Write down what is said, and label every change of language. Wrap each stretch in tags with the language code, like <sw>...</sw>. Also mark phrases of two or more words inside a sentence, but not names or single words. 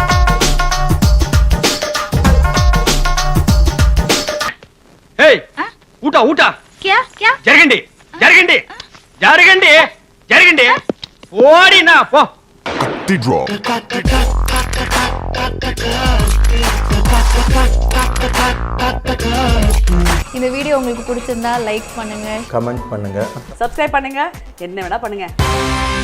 <ta>ஏய் ஊட்டா ஊட்டா.</ta> <hi>क्या क्या</hi> <te>జరగండి జరగండి జరగండి జరగండి ఓడినా పో.</te> <ta>இந்த வீடியோ உங்களுக்கு பிடிச்சிருந்தா லைக் பண்ணுங்க, கமெண்ட் பண்ணுங்க, சப்ஸ்கிரைப் பண்ணுங்க, என்ன வேணா பண்ணுங்க.</ta>